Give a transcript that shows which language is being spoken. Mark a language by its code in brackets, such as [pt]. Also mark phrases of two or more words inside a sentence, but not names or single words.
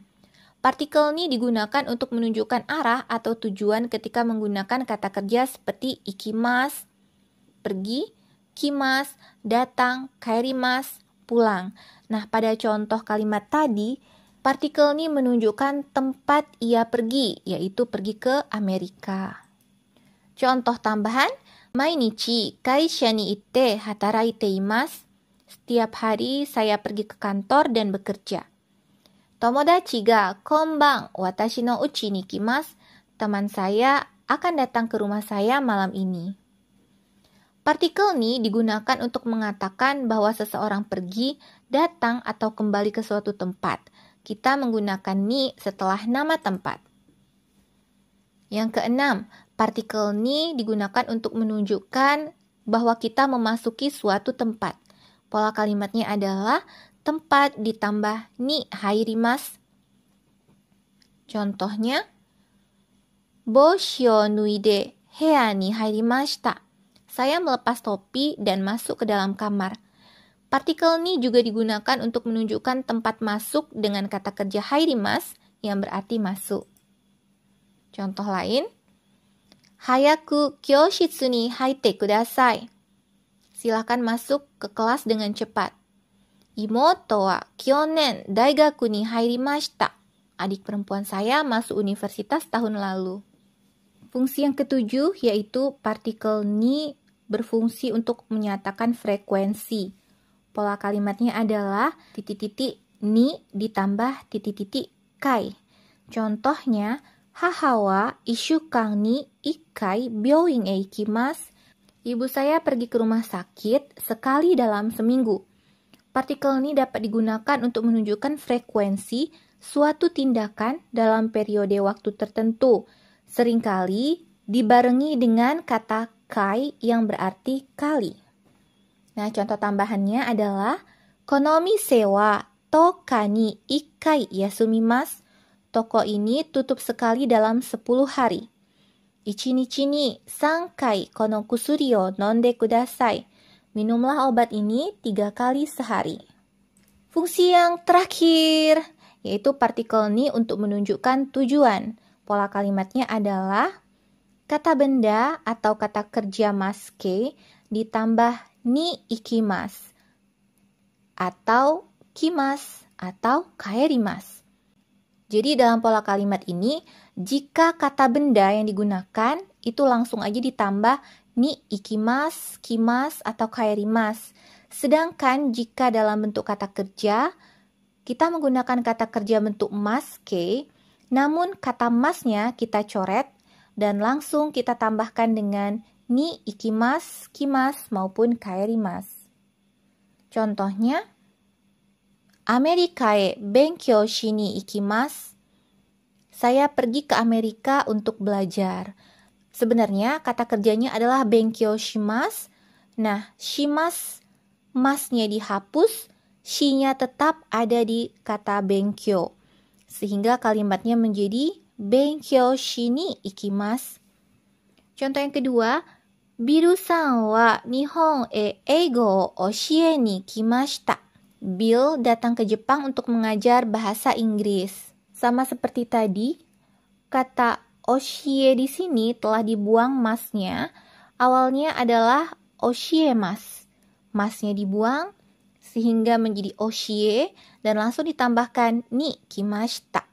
[id] Partikel ni digunakan untuk menunjukkan arah atau tujuan ketika menggunakan kata kerja seperti ikimasu, pergi, kimasu, datang, kaerimasu, pulang. Nah, pada contoh kalimat tadi, partikel ni menunjukkan tempat ia pergi, yaitu pergi ke Amerika. Contoh tambahan, [ja] 毎日会社に行って働いています. [id] Setiap hari saya pergi ke kantor dan bekerja. [ja] 友達が今晩私の家に来ます. [id] Teman saya akan datang ke rumah saya malam ini. Partikel ni digunakan untuk mengatakan bahwa seseorang pergi, datang, atau kembali ke suatu tempat. Kita menggunakan ni setelah nama tempat. Yang keenam, partikel ni digunakan untuk menunjukkan bahwa kita memasuki suatu tempat. Pola kalimatnya adalah tempat ditambah [ja] に入ります. [id] Contohnya, [ja] 帽子を脱いで部屋に入りました. [id] Saya melepas topi dan masuk ke dalam kamar. Partikel ni juga digunakan untuk menunjukkan tempat masuk dengan kata kerja hairimasu yang berarti masuk. Contoh lain, [ja] 早く教室に入ってください. [id] Silakan masuk ke kelas dengan cepat. [ja] 妹は去年大学に入りました. [id] Adik perempuan saya masuk universitas tahun lalu. Fungsi yang ketujuh yaitu partikel ni berfungsi untuk menyatakan frekuensi. Pola kalimatnya adalah titik-titik ni ditambah titik-titik kai. Contohnya, [ja] 母は一週間に一回病院へ行きます. [id] Ibu saya pergi ke rumah sakit sekali dalam seminggu. Partikel ini dapat digunakan untuk menunjukkan frekuensi suatu tindakan dalam periode waktu tertentu. Seringkali dibarengi dengan kata kai yang berarti kali. Nah, contoh tambahannya adalah [ja] この店は十日に一回休みます. [id] Toko ini tutup sekali dalam 10 hari. [ja] 一日に3回この薬を飲んでください. [id] Minumlah obat ini 3 kali sehari. Fungsi yang terakhir yaitu partikel ni untuk menunjukkan tujuan. Pola kalimatnya adalah kata benda atau kata kerja maske ditambah [ja] に行きます [id] atau kimasu atau kaerimasu. Jadi dalam pola kalimat ini, jika kata benda yang digunakan itu langsung aja ditambah [ja] に行きます、来ます, [id] atau kaerimasu. Sedangkan jika dalam bentuk kata kerja, kita menggunakan kata kerja bentuk maske, namun kata masnya kita coret dan langsung kita tambahkan dengan [ja] に行きます、来ます, [id] maupun kaerimasu. [ja] Contohnya, アメリカへ勉強しに行きます. [id] Saya pergi ke Amerika untuk belajar. Sebenarnya kata kerjanya adalah [ja] 勉強します. [id] Nah, shimasu, masnya dihapus, shi-nya tetap ada di kata benkyou. Sehingga kalimatnya menjadi [ja] 勉強しに行きます. [id] Contoh yang kedua, [ja] ビルさんは日本へ英語を教えに来ました. [id] Bill datang ke Jepang untuk mengajar bahasa Inggris. Sama seperti tadi, kata oshie di sini telah dibuang masnya. Awalnya adalah oshiemas. Masnya dibuang sehingga menjadi oshie dan langsung ditambahkan [ja] に来ました.